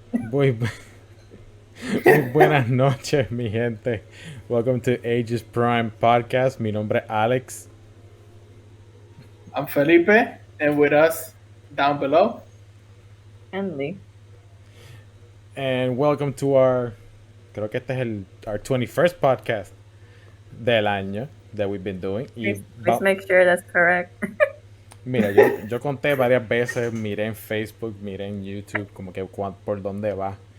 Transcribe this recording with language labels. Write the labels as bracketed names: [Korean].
[Spanish] Muy, muy buenas noches, mi gente. [English] Welcome to Ages Prime Podcast. [Spanish] Mi nombre es Alex. [English] I'm Felipe, and with us down below, Andy. And welcome to [Spanish] creo que este es [English] our 21st podcast [Spanish] del año [English] that we've been doing. Please make sure that's correct. [Spanish] Mira, yo conté varias veces, miré en Facebook, miré en YouTube, como que por dónde va.